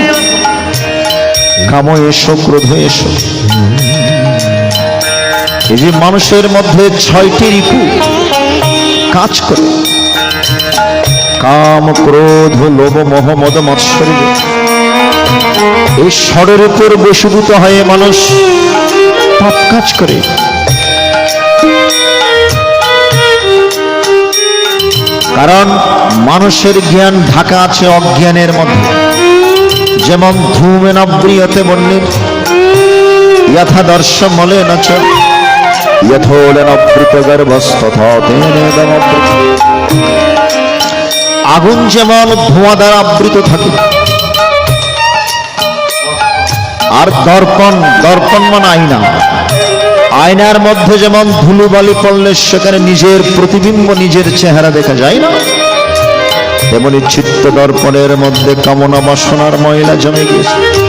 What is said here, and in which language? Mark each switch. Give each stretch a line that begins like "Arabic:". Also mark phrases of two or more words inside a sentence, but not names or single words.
Bangla: কাম এসো ক্রোধ এসো, এই যে মানুষের মধ্যে 6টি রিপু কাজ করে, কাম ক্রোধ লোভ মোহ মদ মাৎসর্য, এই ষড়ের উপর বশীভূত হয়ে মানুষ পাপ কাজ করে। কারণ মানুষের জ্ঞান ঢাকা আছে অজ্ঞানের মধ্যে।
Sanskrit: যেমন ধূমেন প্রিয়তে বন্যের যথা দর্শ মলেন চ, যথোলেন অবৃত গর্ভস্তথা তেনে দমাবৃত।
Bangla: আগুন যেমন ধোঁয়া দ্বারা আবৃত থাকে, আর দর্পণ, দর্পণ মানে আয়না। আয়নার মধ্যে যেমন ধুলোবালি পড়লে সেখানে নিজের প্রতিবিম্ব, নিজের চেহারা দেখা যায় না, তেমনি চিত্ত দর্পণের মধ্যে কামনা বাসনার ময়লা জমে গেছে।